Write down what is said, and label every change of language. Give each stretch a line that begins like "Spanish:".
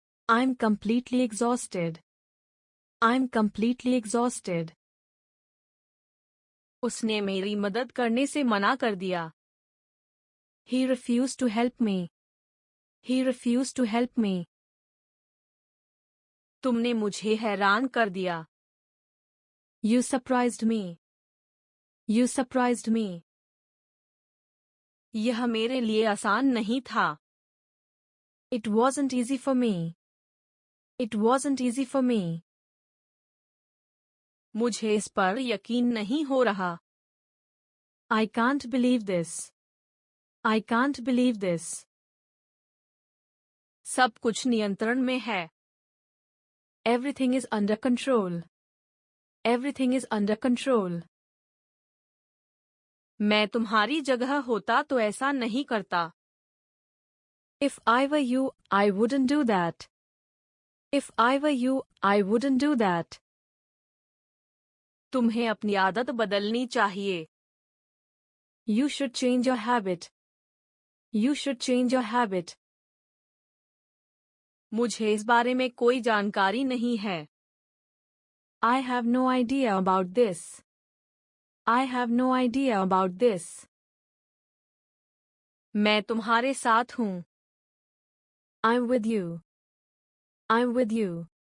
English: I'm completely exhausted. I'm completely exhausted.
Hindi: उसने मेरी मदद करने से मना कर दिया।
English: He refused to help me. He refused to help me.
Hindi: तुमने मुझे हैरान कर दिया।
English: You surprised me. You surprised me.
Hindi: यह मेरे लिए आसान नहीं था।
English: It wasn't easy for me. It wasn't easy for me.
Hindi: मुझे इस पर यकीन नहीं हो रहा।
English: I can't believe this. I can't believe this.
Hindi: सब कुछ नियंत्रण में है।
English: Everything is under control. Everything is under control.
Hindi: मैं तुम्हारी जगह होता तो ऐसा नहीं करता।
English: If I were you, I wouldn't do that. If I were you, I wouldn't do that.
Hindi: तुम्हें अपनी आदत बदलनी चाहिए।
English: You should change your habit. You should change your habit.
Hindi: मुझे इस बारे में कोई जानकारी नहीं है।
English: I have no idea about this. I have no idea about this.
Hindi: मैं तुम्हारे साथ हूँ।
English: I'm with you. I'm with you.